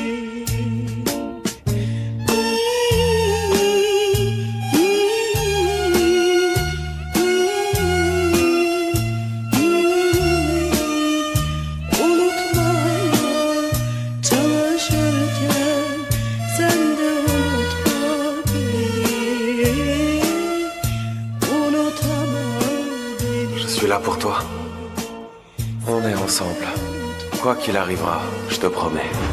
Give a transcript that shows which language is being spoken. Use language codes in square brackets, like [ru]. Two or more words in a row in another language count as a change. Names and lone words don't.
[tr] Unutmaya çalışırken sen de unutma beni. Unutama beni. [fr] Je suis là pour toi. On est ensemble. Quoi qu'il arrivera, je te promets.